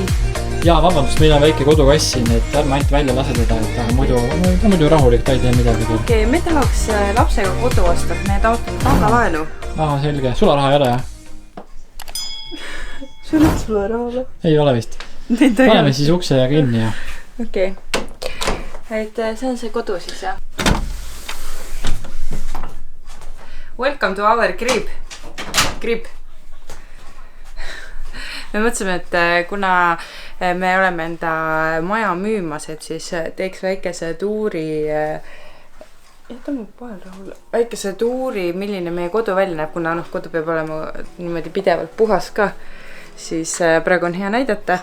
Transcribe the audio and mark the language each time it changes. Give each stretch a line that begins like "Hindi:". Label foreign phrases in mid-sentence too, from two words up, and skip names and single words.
Estonian: Ja vabandust, meil on väike kodukass siin, et ärme ainult välja lase teda, et ta muidu rahulik, ta ei tee midagi. Okei, me tahaks lapsega kodu osta, me taotleme pangalaenu. Selge. Sularaha ei ole, jah? Sul on sularaha või? Ei ole vist. Paneme siis ukse ja kinni ja... Okei. Et see on see kodu siis, jah?
English: Welcome to our crib.
Estonian: Me mõtlesime, et kuna me oleme enda maja müümas, et siis teeks väikese tuuri, väikese tuuri, milline meie kodu välja näeb, kuna kodu peab olema niimoodi pidevalt puhas ka, siis praegu on hea näidata.